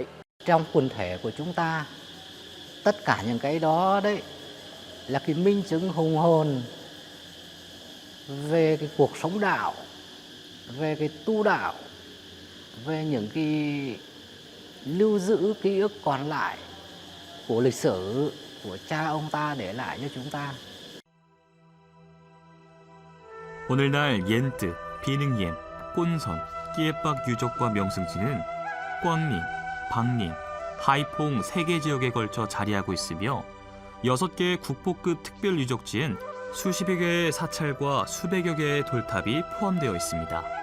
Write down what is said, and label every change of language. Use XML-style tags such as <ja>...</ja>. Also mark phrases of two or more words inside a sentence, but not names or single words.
<vi>Trong quần thể của chúng ta, tất cả những cái đó đấy là cái minh chứng hùng hồn về cái cuộc sống đạo, về cái tu đạo, về những cái lưu giữ ký ức còn lại của lịch sử của cha ông ta để lại cho chúng ta.</vi> <ko>오늘날 옌뜨, 비능옌, 꼰선, 끼에빡 유적과 명승지는 꽝린, 박린, 하이퐁 3개 지역에 걸쳐 자리하고 있으며 6개의 국보급 특별 유적지엔 수십여 개의 사찰과 수백여 개의 돌탑이 포함되어 있습니다.</ko>